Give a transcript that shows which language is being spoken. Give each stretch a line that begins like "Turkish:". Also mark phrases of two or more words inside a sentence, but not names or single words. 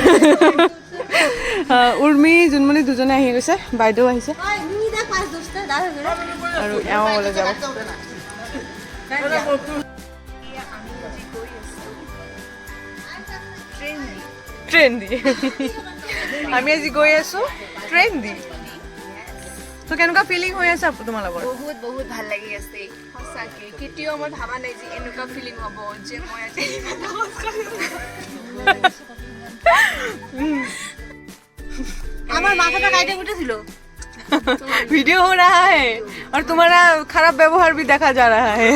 Assamese: উৰ্মি জুনমণি দুজনে আহি গৈছে বাইদেউ আহিছে আৰু এওঁ ওলাই যাব ট্ৰেইন দি আমি আজি গৈ আছোঁ ট্ৰেইন দি তো কেনেকুৱা ফিলিং হৈ আছে তোমালোকৰ বহুত বহুত ভাল লাগি আছে সঁচাকৈ কেতিয়াও মই ভাবা নাই যে এনেকুৱা ফিলিং হ'ব যে মই আজি
Bangla: আমার মাথাটা কাটে উঠেছিল
Hindi: वीडियो हो रहा है और तुम्हारा खराब व्यवहार भी देखा जा रहा है